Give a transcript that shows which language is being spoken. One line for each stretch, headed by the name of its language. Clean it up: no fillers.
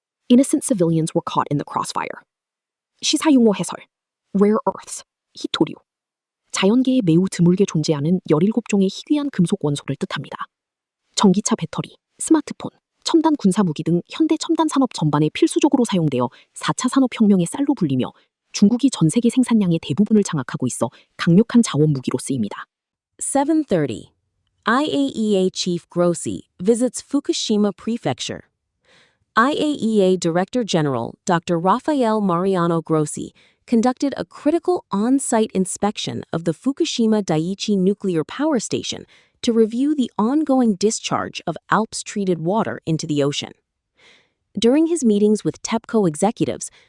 English: Innocent civilians were caught in the crossfire.
Korean: 시사용어 해설.
English: Rare earths.
Korean: 히토류. 자연계에 매우 드물게 존재하는 17종의 희귀한 금속 원소를 뜻합니다. 전기차 배터리, 스마트폰, 첨단 군사무기 등 현대 첨단 산업 전반에 필수적으로 사용되어 4차 산업혁명의 쌀로 불리며 중국이 전 세계 생산량의 대부분을 장악하고 있어 강력한 자원 무기로 쓰입니다. 7:30.
English: IAEA Chief Grossi visits Fukushima Prefecture. IAEA Director General Dr. Rafael Mariano Grossi conducted a critical on-site inspection of the Fukushima Daiichi nuclear power station to review the ongoing discharge of Alps-treated water into the ocean. During his meetings with TEPCO executives,